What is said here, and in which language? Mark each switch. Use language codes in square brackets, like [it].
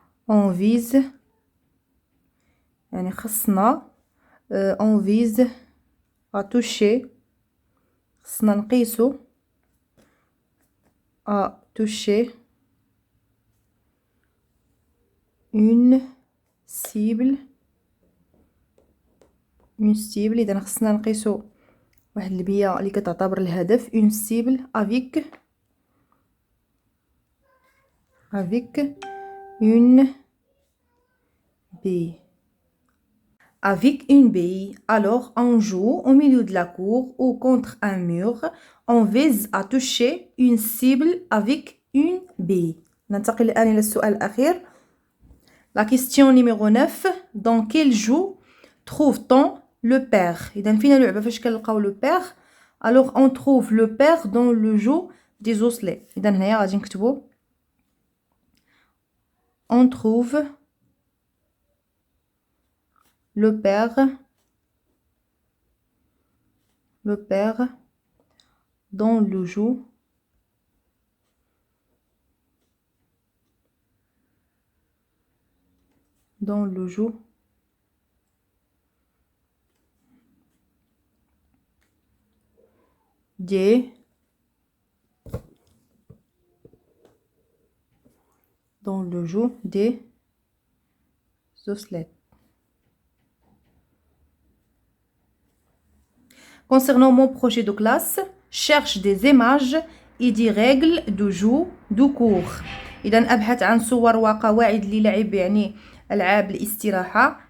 [fr] On vise [ar] يعني خصنا [fr] on vise à toucher. [ar] خصنا نقيسو [fr] à toucher une cible. [ar] إذا خصنا نقيسو واحد البية اللي كتعتبر الهدف. [fr] une cible avec une bille. Avec une bille. Alors on joue au milieu de la cour ou contre un mur. On vise à toucher une cible avec une bille. [ar] ننتقل الآن إلى السؤال الأخير. [fr] La question numéro 9. Dans quel jeu trouve ton le père. [ar] إذا فينا لعبة فاش كنلقاو le père. [fr] Alors on trouve le père dans le jeu des osselets. [ar] إذا هنايا غادي نكتبو [fr] on trouve le père dans le jeu des osselets. Concernant mon projet de classe, cherche des images et des règles de jeu de cours. [ar] إذا أبحث عن صور وقواعد للعب يعني ألعاب الاستراحة.